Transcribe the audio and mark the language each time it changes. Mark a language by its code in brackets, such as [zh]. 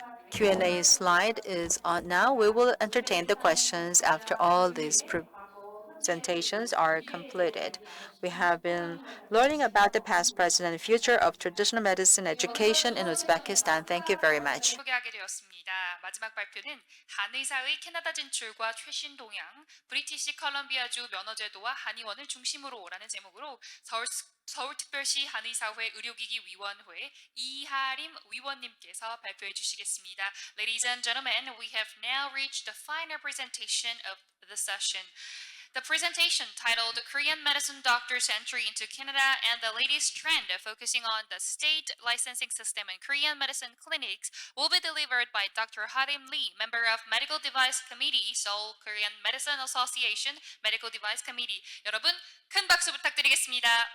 [en] Q&A slide is on now. We will entertain the questions after all these presentations are completed. We have been learning about the past, present, and future of traditional medicine education in Uzbekistan. Thank you very much. [ko] 소개하게 되었습니다. 마지막 발표는 한의사의 캐나다 진출과 최신 동향, 브리티시 컬럼비아주 면허제도와 한의원을 중심으로라는 제목으로 서울특별시 한의사회 의료기기 위원회 이하림 위원님께서 발표해 주시겠습니다. [en] Ladies and gentlemen, we have now reached the final presentation of the session. The presentation titled Korean Medicine Doctors' Entry into Canada and the Latest Trend, focusing on the state licensing system in Korean medicine clinics, will be delivered by Dr. Harim Lee, member of Medical Device Committee, Seoul Korean Medicine Association Medical Device Committee. [ko] 여러분, 큰 박수 부탁드리겠습니다.